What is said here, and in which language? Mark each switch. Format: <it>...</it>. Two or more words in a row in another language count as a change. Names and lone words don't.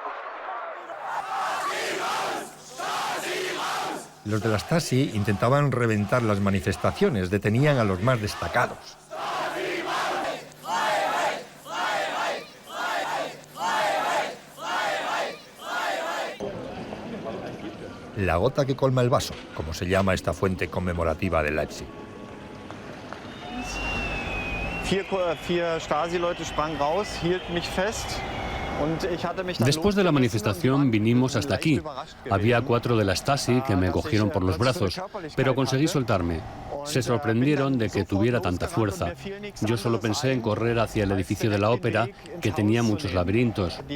<es>Los de la Stasi intentaban reventar las manifestaciones, detenían a los más destacados. La gota que colma el vaso, como se llama esta fuente conmemorativa de Leipzig.</es> <de>Vier Stasi-Leute sprangen raus, hielten mich fest.</de> <es>Después de la manifestación vinimos hasta aquí. Había 4 de la Stasi que me cogieron por los brazos, pero conseguí soltarme. Se sorprendieron de que tuviera tanta fuerza. Yo solo pensé en correr hacia el edificio de la ópera, que tenía muchos laberintos.</es>